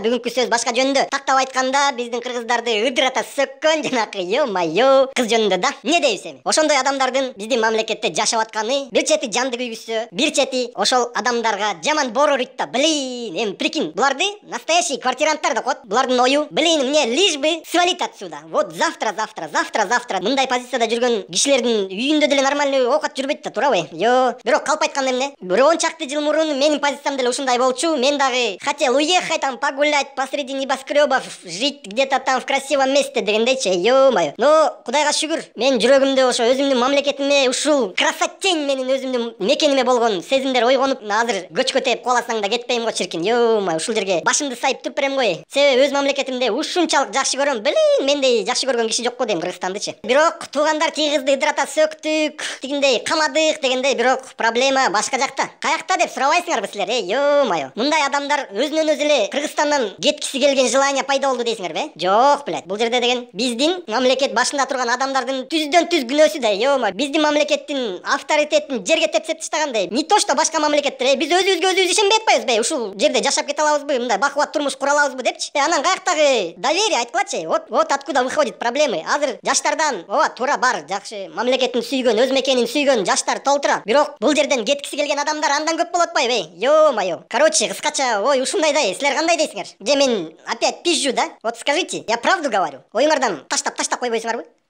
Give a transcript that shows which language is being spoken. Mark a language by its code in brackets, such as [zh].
[ky] Бүгүнкү сөз башка жөнүндө. Тактап айтканда, биздин кыргыздарды ыдырата сөккөн жанакы ё-майо кыз жөнүндө да. Эмне дейбиз эми? Ошондой адамдардын биздин мамлекетте жашап атканы, бир чети жанды күйгүсү, бир чети ошол адамдарга жаман боору урuyт да. Блин, эми прикинь, буларды настоящий квартиранттар деп коет. Булардын ою, [ru] блин, мне лишь бы свалить отсюда. [ky] Вот завтра мындай позицияда жүргөн кишилердин үйүндө деле нормальный оокат жүрбөйт да, туурабы? Бирок калп айтканда эмне? Бир 10 чакты жыл мурун менин позициям деле ушундай болчу. Мен дагы [ru] хотел уехать там погулять посреди небоскребов, жить где-то там в красивом месте дегендейчи. Ё-моё. [ky] Но кудайга шүгүр, мен жүрөгүмдө ошо өзүмдүн мамлекетиме, ушул красотень менин өзүмдүн мекениме болгон сезимдер ойгонуп, азыр көчкө тээп куаласаң да кетпейм го чиркин. Ё-моё, ушул жерге башымды сайып туруп берем ғой. Себеби өз мамлекетимде ушунчалык жакшы көрөм. Блин, мендей жакшы көргөн киши жок го дейм Кыргызстандычы. Бирок туугандар кызды ыдырата сөктүк, тигиндей камадык дегендей, бирок проблема башка жакта. Каякта деп сурабайсыңарбы силер? Ё-моё. Мындай адамдар өзүнөн өзү эле Кыргызстандан кеткиси келген желание пайда болду дейсиңерби? Жок, блядь. Бул жерде деген биздин мамлекет башында турган адамдардын түздөн түз күнөөсү да. Ё-моё. Биздин мамлекеттин авторитетин жерге тепсеп таштагандай. [ru] Не то что [ky] башка мамлекеттер, биз өзүбүзгө өзүбүз ишенбей атпайбызбы? Ушул жерде жашап кете алабызбы? Мындай бакубат турмуш кура алабызбы депчи. Анан каяктагы доверие айткылачы. [ru] Вот откуда выходит проблемы. [ky] Азыр жаштардан, туура бар, жакшы мамлекетин сүйгөн, өз мекенин сүйгөн жаштар толтура. Бирок бул жерден кеткиси келген адамдар андан көп болот атпайбы? Ё-моё. Короче, кыскача ой ушундай да. Силер кандай дейсиңер? Же мен [ru] опять пизжу [ky] да? [ru] Вот скажите, я правду говорю. [ky] Оюңардан таштап койбойсуңарбы?